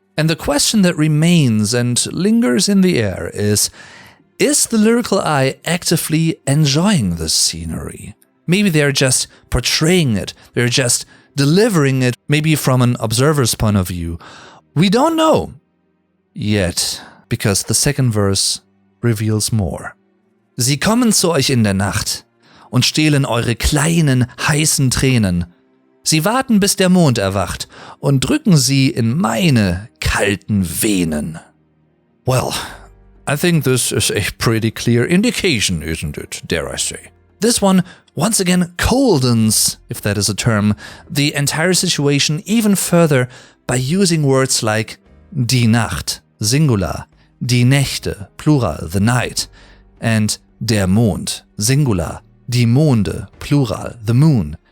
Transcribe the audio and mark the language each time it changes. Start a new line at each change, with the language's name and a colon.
English: And the question that remains and lingers in the air is the lyrical I actively enjoying this scenery? Maybe they're just portraying it, they're just delivering it, maybe from an observer's point of view. We don't know yet, because the second verse reveals more.
German: Sie kommen zu euch in der Nacht und stehlen eure kleinen, heißen Tränen. Sie warten, bis der Mond erwacht und drücken sie in meine kalten Venen.
English: Well, I think this is a pretty clear indication, isn't it, dare I say. This one once again coldens, if that is a term, the entire situation even further by using words like die Nacht, singular, die Nächte, plural, the night, and der Mond, singular, die Monde, plural, the moon.